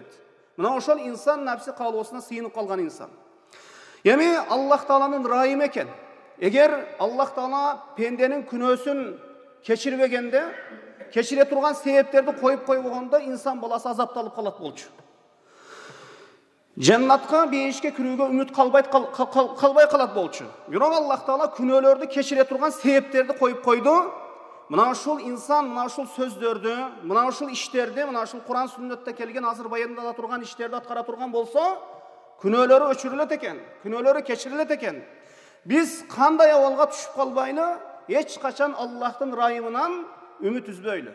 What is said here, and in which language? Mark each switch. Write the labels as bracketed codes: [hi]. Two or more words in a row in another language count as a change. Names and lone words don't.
[ky] Мына ошол инсан напси каалоосуна сыйынып калган инсан. Эми Аллах Тааланын райым экен. Эгер Аллах Таала пенденин күнөөсүн кечирбегенде, кечире турган себептерди коюп койбогондо инсан баласы азапталып калат болчу. Жаннатка бейишке кирүүгө үмүт калбай калат болчу. Bирок Аллах Таала күнөөлөрдү кечире турган себептерди коюп койду. Мына ушул инсан, мына ушул сөздөрдү, мына ушул иштерди, мына ушул Кур'ан сүннөттө келген азыр баяндала турган иштерди аткара турган болсо, күнөөлөрү өчүрүлөт экен, күнөөлөрү кечирилет экен. Биз кандай абалга түшүп калбайлы, эч качан Аллахтын райымынан үмүт үзбөйлү.